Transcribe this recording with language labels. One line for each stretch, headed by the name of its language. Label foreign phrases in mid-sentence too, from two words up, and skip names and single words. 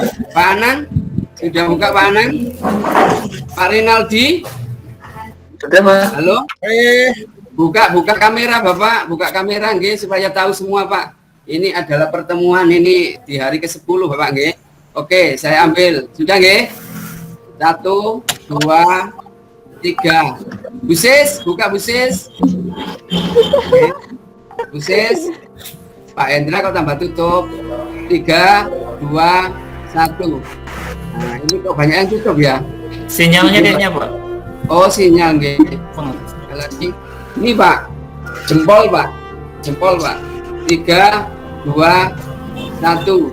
Indonesian: Pak Anang sudah buka Pak Anang. Pak Rinaldi. Sudah Pak. Halo. Buka kamera Bapak, buka kamera nggih supaya tahu semua Pak. Ini adalah pertemuan ini di hari ke-10 Bapak nggih. Oke, saya ambil. Sudah nggih? 1, 2, 3. Busis, buka Busis. Oke. Busis. Pak Hendra kok tambah tutup. 3, 2, 1. Nah, ini kok banyak yang tutup ya? Sinyalnya kayaknya Pak. Oh, sinyal nggih. Lagi. Ini Pak, jempol Pak, 3, 2, 1.